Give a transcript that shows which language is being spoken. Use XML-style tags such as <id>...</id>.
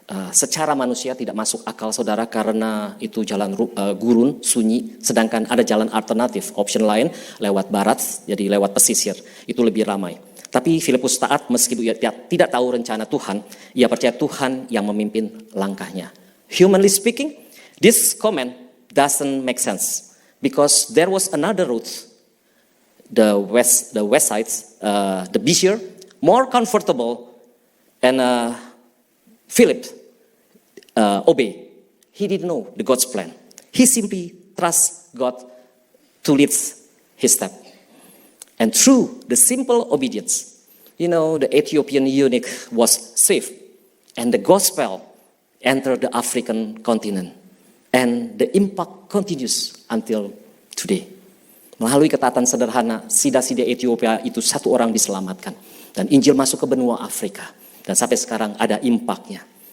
<id>Secara manusia tidak masuk akal saudara, karena itu jalan gurun, sunyi, sedangkan ada jalan alternatif, option lain lewat barat, jadi lewat pesisir, itu lebih ramai. Tapi Filipus taat meski dia tidak tahu rencana Tuhan, ia percaya Tuhan yang memimpin langkahnya.</id> <en>Humanly speaking, this comment doesn't make sense because there was another route, the west side, the busier, more comfortable, and Philip obey. He didn't know the God's plan. He simply trust God to lead his step. And through the simple obedience, the Ethiopian eunuch was saved, and the gospel entered the African continent, and the impact continues until today.</en> <id>Melalui ketaatan sederhana, sida-sida Ethiopia itu satu orang diselamatkan, dan Injil masuk ke benua Afrika, dan sampai sekarang ada impaknya.</id>